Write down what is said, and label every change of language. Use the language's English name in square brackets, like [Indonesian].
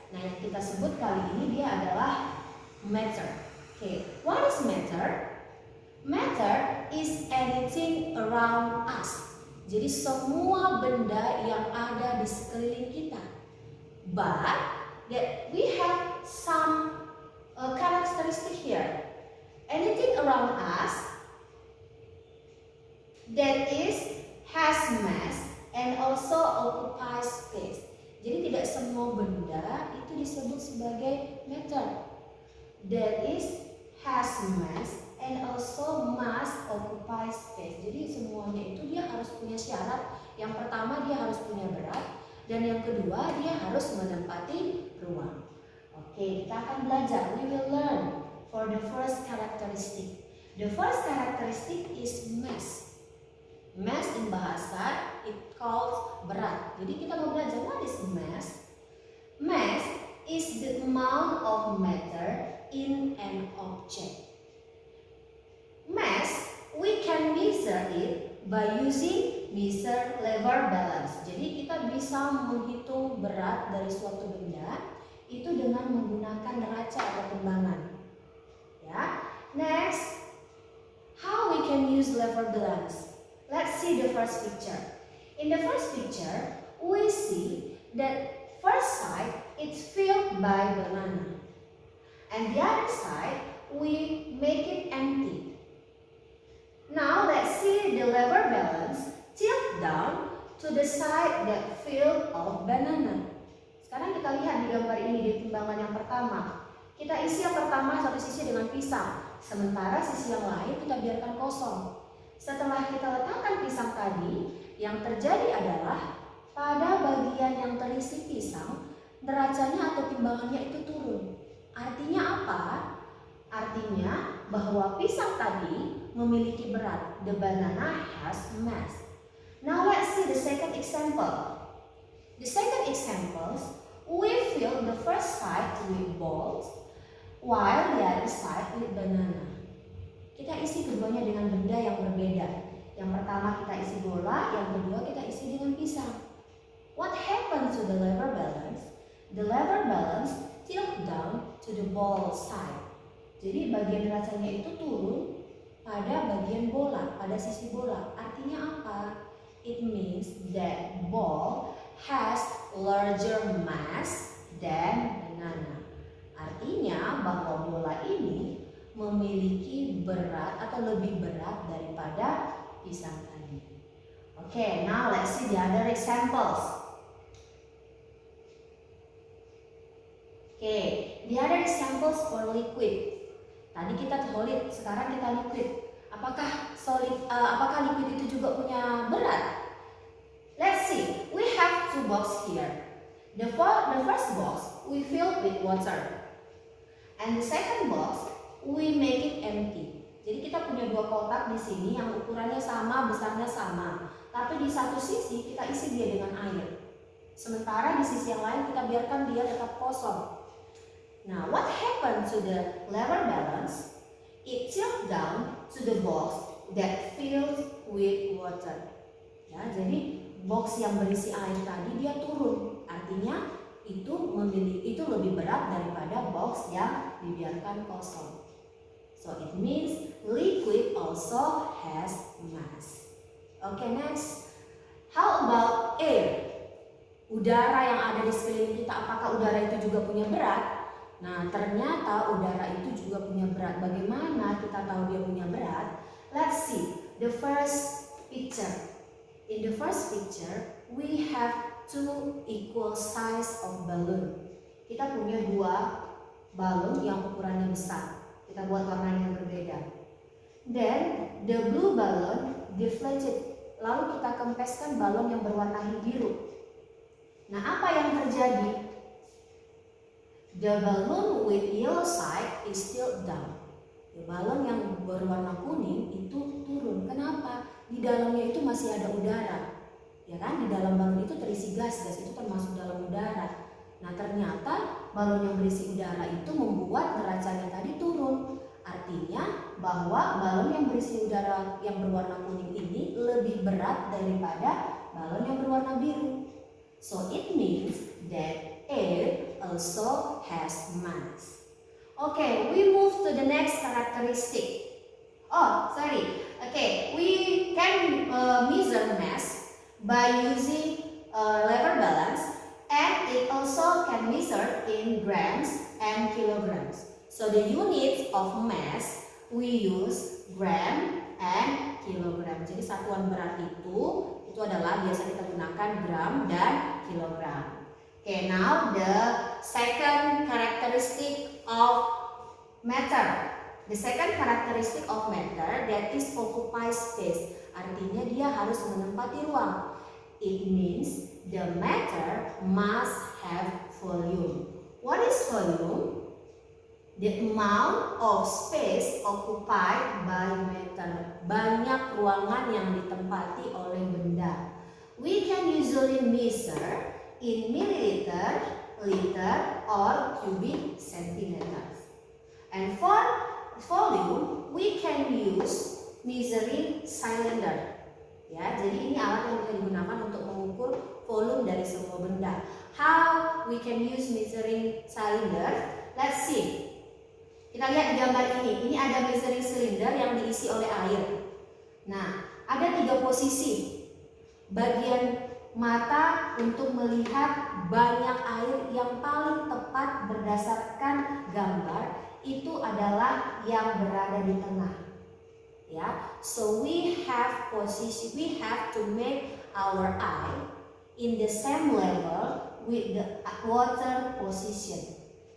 [Indonesian] Nah, yang kita sebut kali ini dia adalah matter. [English] Okay, what is matter? Matter is anything around us. [Indonesian] Jadi semua benda yang ada di sekeliling kita. [English] But that we have some characteristic here. Anything around us that is has mass and also occupies space. [Indonesian] Jadi tidak semua benda itu disebut sebagai matter. [English] That is has mass and also mass occupies space. [Indonesian] Jadi semuanya itu dia harus punya syarat. Yang pertama dia harus punya berat, dan yang kedua dia harus menempati ruang. Oke, kita akan belajar. [English] We will learn for the first characteristic. The first characteristic is mass. Mass in bahasa it calls berat. [Indonesian] Jadi kita mau belajar [English] what is mass? Mass is the amount of matter in an object. Mass we can measure it by using measure lever balance. [Indonesian] Jadi kita bisa menghitung berat dari suatu benda itu dengan menggunakan neraca atau timbangan. [English] Ya. Next, how we can use lever balance? Let's see the first picture. In the first picture, we see that first side it's filled by banana, and the other side we make it empty. Now let's see the lever balance tilt down to the side that filled of banana. [Indonesian] Sekarang kita lihat di gambar ini di timbangan yang pertama. Kita isi yang pertama satu sisi dengan pisang, sementara sisi yang lain kita biarkan kosong. Setelah kita letakkan pisang tadi, yang terjadi adalah pada bagian yang terisi pisang, neracanya atau timbangannya itu turun. Artinya apa? Artinya bahwa pisang tadi memiliki berat. [English] The banana has mass. Now let's see the second example. The second example, we fill the first side with balls, while the other side with banana. [Indonesian] Kita isi keduanya dengan benda yang berbeda. Yang pertama kita isi bola, yang kedua kita isi dengan pisang. [English] What happens to the lever balance? The lever balance tilt down to the ball side. [Indonesian] Jadi bagian neracanya itu turun pada bagian bola, pada sisi bola. Artinya apa? [English] It means that ball has larger mass than banana. [Indonesian] Artinya bahwa bola ini memiliki berat atau lebih berat daripada pisang tadi. [English] Okay, now let's see the other examples. Okay, the other examples for liquid. [Indonesian] Tadi kita solid, sekarang kita liquid. Apakah liquid itu juga punya berat? [English] Let's see. We have two boxes here. The first box we fill with water, and the second box we make it empty. [Indonesian] Jadi kita punya dua dua kotak di sini yang ukurannya sama, besarnya sama. Tapi di satu sisi kita isi dia dengan air. Sementara di sisi yang lain kita biarkan dia tetap kosong. [English] Now, what happened to the lever balance? It tilted down to the box that filled with water. [Indonesian] Ya, jadi box yang berisi air tadi dia turun. Artinya itu lebih berat daripada box yang dibiarkan kosong. [English] So it means liquid also has mass. Okay, next. How about air? [Indonesian] Udara yang ada di sekeliling kita, apakah udara itu juga punya berat? Nah, ternyata udara itu juga punya berat. Bagaimana kita tahu dia punya berat? [English] Let's see the first picture. In the first picture, we have two equal size of balloon. [Indonesian] Kita punya dua balon yang ukurannya besar. Kita buat warnanya yang berbeda. [English] Then the blue balloon deflated. [Indonesian] Lalu kita kempeskan balon yang berwarna biru. Nah, apa yang terjadi? [English] The balloon with yellow side is still down. [Indonesian] Balon yang berwarna kuning itu turun. Kenapa? Di dalamnya itu masih ada udara. Ya kan? Di dalam balon itu terisi gas. Gas itu termasuk dalam udara. Nah, ternyata balon yang berisi udara itu membuat derajatnya tadi turun. Artinya bahwa balon yang berisi udara yang berwarna kuning ini lebih berat daripada balon yang berwarna biru. [English] So it means that air also has mass. Okay, we move to the next characteristic. Oh, sorry. Okay, we can measure mass by using lever balance, and it also can measure in grams and kilograms. So the units of mass we use gram and kilogram. [Indonesian] Jadi satuan berat itu adalah biasa kita gunakan gram dan kilogram. [English] Okay, now the second characteristic of matter. The second characteristic of matter that is occupy space. [Indonesian] Artinya dia harus menempati ruang. [English] It means the matter must have volume. What is volume? The amount of space occupied by matter. [Indonesian] Banyak ruangan yang ditempati oleh benda. [English] We can usually measure in milliliter, liter, or cubic centimeters. And for volume, we can use measuring cylinder. [Indonesian] Ya, jadi ini alat yang bisa digunakan untuk mengukur volume dari semua benda. [English] How we can use measuring cylinder? Let's see. [Indonesian] Kita lihat di gambar ini. Ini ada measuring cylinder yang diisi oleh air. Nah, ada 3 posisi. Bagian mata untuk melihat banyak air yang paling tepat berdasarkan gambar itu adalah yang berada di tengah. [English] Ya, so we have to make our eye in the same level with the water position.